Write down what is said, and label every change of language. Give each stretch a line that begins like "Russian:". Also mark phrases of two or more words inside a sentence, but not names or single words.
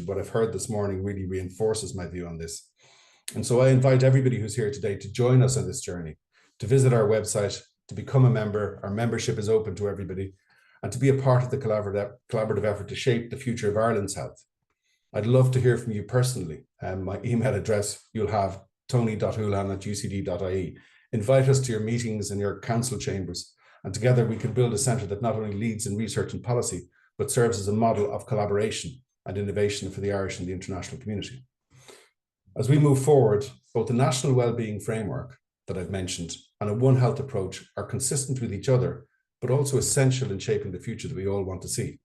English: What I've heard this morning really reinforces my view on this. And so I invite everybody who's here today to join us on this journey, to visit our website, to become a member. Our membership is open to everybody, and to be a part of the collaborative effort to shape the future of Ireland's health. I'd love to hear from you personally. My email address you'll have, tony.houlihan@ucd.ie. Invite us to your meetings and your council chambers, and together we can build a centre that not only leads in research and policy, but serves as a model of collaboration and innovation for the Irish and the international community. As we move forward, both the National Wellbeing Framework that I've mentioned and a One Health approach are consistent with each other, but also essential in shaping the future that we all want to see.